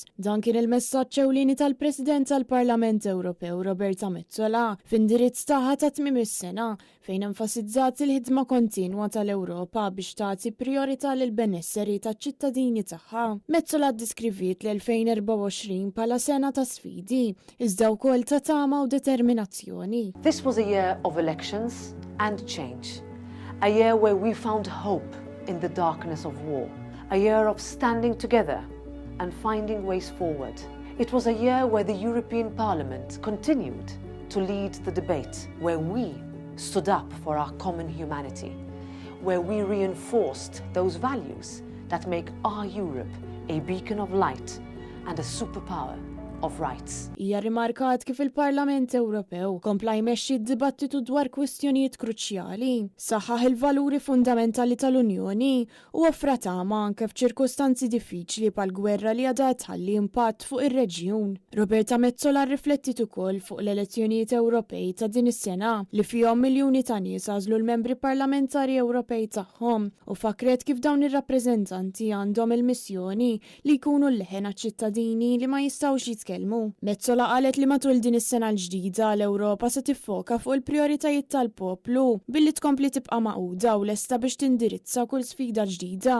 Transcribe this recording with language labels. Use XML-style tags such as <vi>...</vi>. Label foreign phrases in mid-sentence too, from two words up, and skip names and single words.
<mt>Dan kien il-messaġġ ewlieni tal-President tal-Parlament Ewropew Roberta Metsola f'indirizz tagħha ta' tmiem is-sena fejn enfasizzat il-ħidma kontinwa tal-Ewropa biex tagħti priorità lil benesseri taċ-ċittadini tagħha. Metsola ddiskriviet l-2024 bħala sena ta' sfidi, iżda wkoll ta' tama u determinazzjoni.</mt> <en>This was a year of elections and change, a year where we found hope in the darkness of war, a year of standing together and finding ways forward. It was a year where the European Parliament continued to lead the debate, where we stood up for our common humanity, where we reinforced those values that make our Europe a beacon of light and a superpower of rights.</en> <mt>Hija rimarkat kif il-Parlament Ewropew kompla jmexxi d-dibattitu dwar kwistjonijiet kruċjali, saħħaħ il-valuri fundamentali tal-Unjoni u offra tama anke f'ċirkostanzi diffiċli bħall-gwerra li għadha tħalli impatt fuq ir-reġjun. Roberta Metsola rriflettit ukoll fuq l-elezzjonijiet Ewropej ta' din is-sena li fihom miljuni ta' nies għażlu l-membri parlamentari Ewropej tagħhom u fakret kif dawn ir-rappreżentanti għandhom il-missjoni li jkunu l-leħen ċittadini li ma jistgħux Metsola qalet li matul din is-sena l-ġdida l-Ewropa se tiffoka fuq il-prijoritajiet tal-poplu billi tkompli tibqa' maquda u lesta biex tindirizza kull sfida ġdida.</mt>